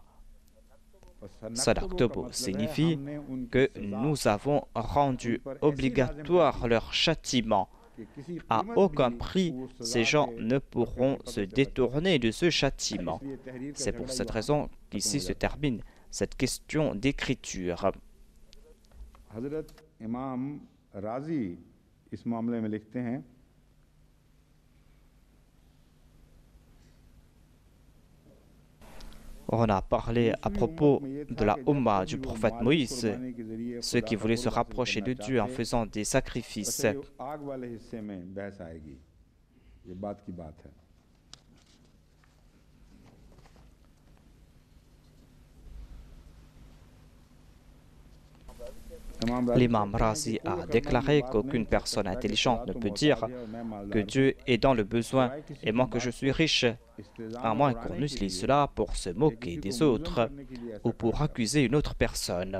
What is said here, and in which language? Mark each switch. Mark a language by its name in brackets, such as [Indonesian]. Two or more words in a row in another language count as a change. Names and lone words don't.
[French] Sadaqtubu signifie que nous avons rendu obligatoire leur châtiment. À aucun prix, ces gens ne pourront se détourner de ce châtiment. C'est pour cette raison qu'ici se termine cette question d'écriture. [Hindi] हजरत इमाम राजी इस मामले में लिखते हैं [French] On a parlé à propos de la Ummah du prophète Moïse, ceux qui voulaient se rapprocher de Dieu en faisant des sacrifices. [Hindi] आग वाले हिस्से में बहस आएगी ये बात की बात है [French] L'imam Razi a déclaré qu'aucune personne intelligente ne peut dire que Dieu est dans le besoin et moi que je suis riche, à moins qu'on utilise cela pour se moquer des autres ou pour accuser une autre personne.